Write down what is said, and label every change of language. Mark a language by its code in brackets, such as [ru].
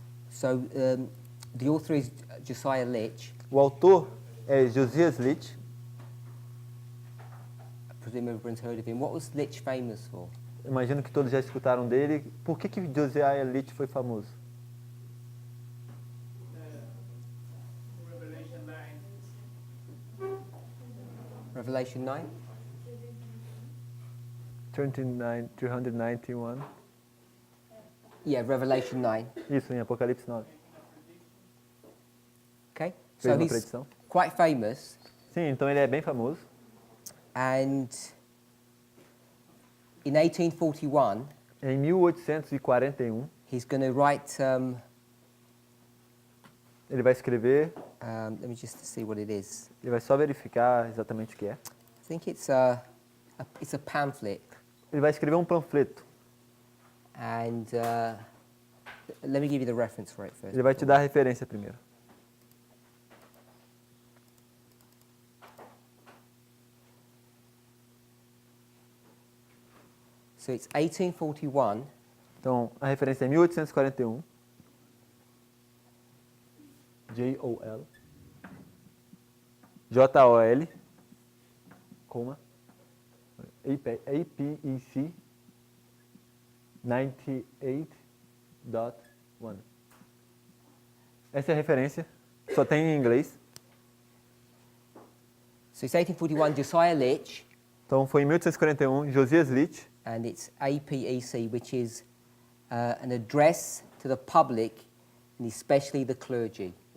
[en] So the author is Josiah Litch. [pt] O autor é Josias Litch. [en] I presume everyone's heard of him. What was Litch famous for? [pt] Imagino que todos já escutaram dele. Por que Josiah Litch foi famoso? [en] Revelation 9? 391. Yeah, Revelation 9. [pt] Isso, em Apocalipse 9. [en] Okay? [pt] Fez [en] So [pt] uma [en] he's [pt] predição. [en] quite famous. [pt] Sim, então ele é bem famoso. [en] And in 1841, [pt] Em 1841, [en] he's going to write, [pt] ele vai escrever, [en] let me just see what it is. [pt] ele vai só verificar exatamente o que é. [en] I think it's a pamphlet. [pt] Ele vai escrever um panfleto. [en] And let me give you the reference for it first. [pt] Ele vai te dar a referência primeiro. [en] So it's 1841, [pt] Então, a referência é 1841. [en] J-O-L. [pt] J-O-L. Coma. APEC 98.1. Essa é a referência. Só tem em inglês. [en] so it's 1841, Josiah Litch, [pt] Então, foi em 1841, Josias Litch. [en] and it's APEC, which is an address to the public, and especially the clergy.